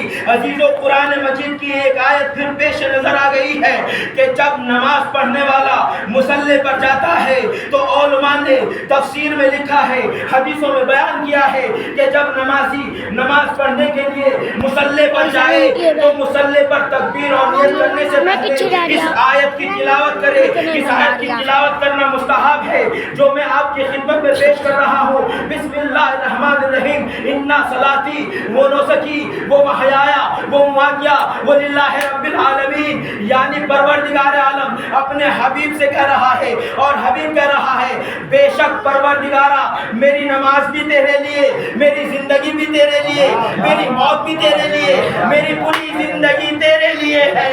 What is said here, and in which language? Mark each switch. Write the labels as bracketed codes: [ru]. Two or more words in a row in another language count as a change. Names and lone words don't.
[ur] عزیزو قرآن مجید کی ایک آیت پھر پیش نظر آ گئی ہے کہ جب نماز پڑھنے والا مصلی پر جاتا ہے تو علماء نے تفسیر میں لکھا ہے, حدیثوں میں بیان کیا ہے کہ جب نمازی نماز پڑھنے کے لیے مصلی پر جائے تو مصلی پر تکبیر اور نیت کرنے سے پہلے اس آیت کی تلاوت کرے. اس آیت کی تلاوت کرنا مستحب ہے جو میں آپ کی خدمت میں پیش کر رہا ہوں. [ar] بسم اللہ الرحمن الرحیم. انا صلاتی و نسکی و محیایا و مماتیا وللہ رب العالمین. [ur] یعنی پروردگار عالم اپنے حبیب سے کہہ رہا ہے اور حبیب کہہ رہا ہے بے شک پروردگارا میری نماز بھی تیرے لیے, میری زندگی بھی تیرے لیے, میری موت بھی تیرے لیے, میری پوری زندگی تیرے لیے ہے.